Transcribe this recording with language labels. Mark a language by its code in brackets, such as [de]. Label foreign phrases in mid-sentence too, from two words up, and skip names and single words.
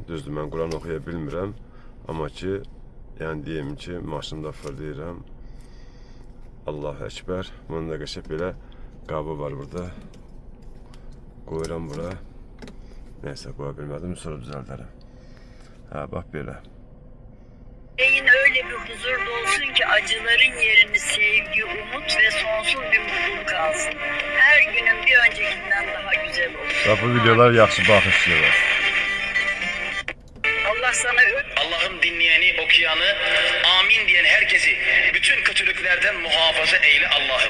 [az] Düzdür, mən Quran oxuya bilmirəm. Amma ki, yəni deyim ki, maşında fırlayıram. [ar] الله أكبر. [az] Bunun da qəşəng belə qabı var burada. Qoyuram bura. Neyse, qoya bilmədim, sonra düzəldərəm. Hə, bax belə. [tr] Beyin öyle bir huzur dolsun ki acıların yerini sevgi, umut ve sonsuz bir mutluluk alsın. Her günün bir öncekinden daha güzel olsun. [az] Bax, bu videolar yaxşı baxışlayırlar. [tr] Allah sana Allah'ım dinleyeni, okuyanı, amin diyen herkesi bütün kötülüklerden muhafaza eyle Allah'ım.